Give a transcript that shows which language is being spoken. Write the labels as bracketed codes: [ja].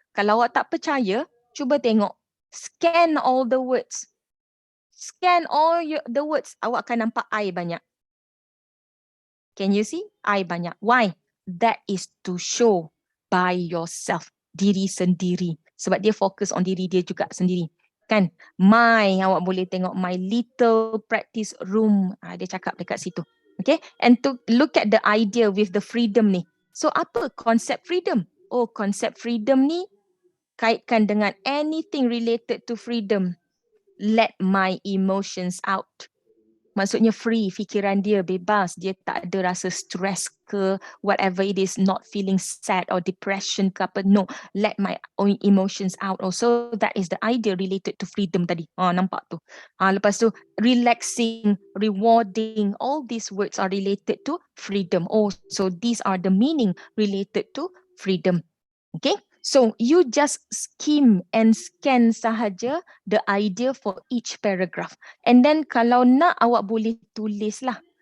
[ms] Kalau awak tak percaya, cuba tengok. [en] Scan all the words. Scan all the words. [ms] Awak akan nampak I banyak. [en] Can you see? [ms] I banyak. [en] Why? That is to show by yourself. [ms] Diri sendiri. Sebab dia fokus on diri dia juga sendiri. [en] Kan? My, [ms] awak boleh tengok [en] my little practice room. [ms] Dia cakap dekat situ. Okay? [en] And to look at the idea with the freedom ni. [ms] So apa konsep freedom? Oh, konsep freedom ni kaitkan dengan [en] anything related to freedom. Let my emotions out. Maksudnya free, [ms] fikiran dia bebas. Dia tak ada rasa stress ke, [en] whatever it is, not feeling sad or depression [ms] ke apa. [en] No, let my own emotions out also. That is the idea related to freedom tadi. [ms] Nampak tu. Lepas tu, [en] relaxing, rewarding, all these words are related to freedom. Oh, so these are the meaning related to freedom. Okay? So you just skim and scan sahaja the idea for each paragraph. And then [ms] kalau nak, awak boleh tulis lah.